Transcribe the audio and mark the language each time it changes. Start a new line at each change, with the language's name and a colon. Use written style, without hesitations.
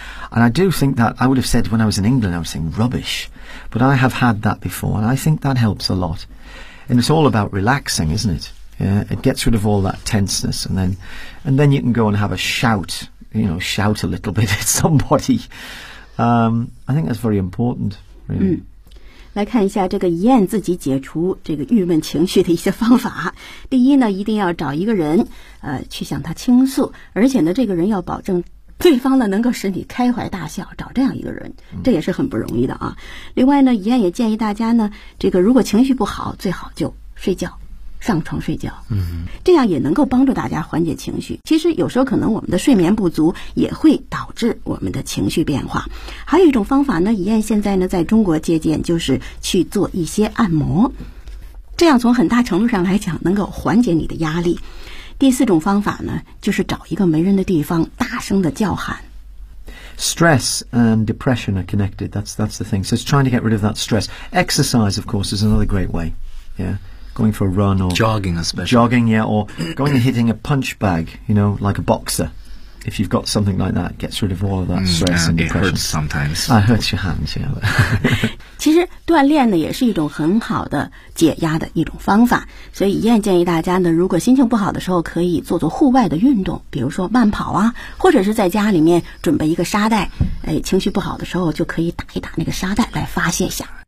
English: And I do think that, I would have said when I was in England, I was saying rubbish. But I have had that before, and I think that helps a lot. And it's all about relaxing, isn't it? Yeah, it gets rid of all that tenseness, and then you can go and have a shout, you know, shout a little bit at somebody. I think that's very important.
Chinese: 来看一下这个燕自己解除这个郁闷情绪的一些方法。第一呢，一定要找一个人，去向他倾诉，而且呢，这个人要保证对方呢能够使你开怀大笑，找这样一个人，这也是很不容易的啊。另外呢，燕也建议大家呢，这个如果情绪不好，最好就睡觉。上床睡觉，这样也能够帮助大家缓解情绪。其实有时候可能我们的睡眠不足也会导致我们的情绪变化。还有一种方法呢，以燕现在呢在中国借鉴，就是去做一些按摩，这样从很大程度上来讲能够缓解你的压力。第四种方法呢，就是找一个没人的地方大声的叫喊。
English: Stress and depression are connected. That's the thing. So it's trying to get rid of that stress. Exercise, of course, is another great way. Yeah. Going for a run or jogging, especially jogging, yeah, or going and hitting a punch bag, you know, like a boxer. If you've got something like that, it gets rid of all of that stress and depression. It hurts sometimes. It hurts your hands, yeah.
Chinese: 其实锻炼呢也是一种很好的解压的一种方法。所以燕建议大家呢，如果心情不好的时候，可以做做户外的运动，比如说慢跑啊，或者是在家里面准备一个沙袋。哎，情绪不好的时候就可以打一打那个沙袋来发泄一下。